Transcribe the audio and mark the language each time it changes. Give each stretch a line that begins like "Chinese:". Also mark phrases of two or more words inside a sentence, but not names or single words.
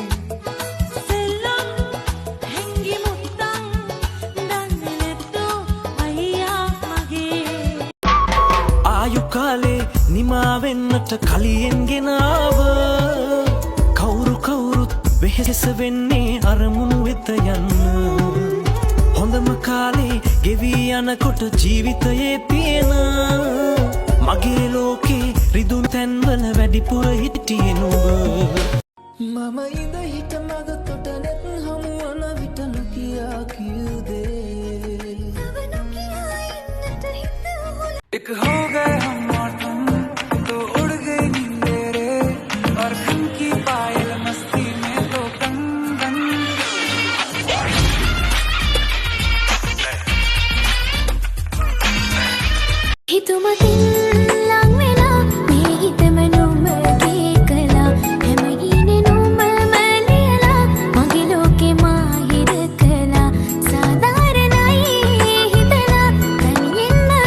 Sinhala: කාලේ නිමා වෙන්නට කලියෙන් ගෙනාව කවුරුත් වෙහෙස වෙන්නේ අරමුණු වෙත යන්න හොඳම කාලේ ගෙවී යනකොට ජීවිතයේ තියෙන මගේ ලෝකේ රිදුන් තැන්වල වැඩිපුර හිටියේ නුඹ මම ඉඳ හිට මග කොට නැත් හමුවන විට නොකියා කිව්දේ
Hindi: एक हो गए हम मौसम तो उड़ गई नींदें और खन की पायल मस्ती में तो गन गन
Sinhala: හිතුමතින් ලං වෙලා මේ හිතම නුඹගේ කළා හැමගිනේ නුඹම ලියලා මගේ ලෝකේ මාහිර කළා සාධාරණයි හිතලා තනියෙන්ම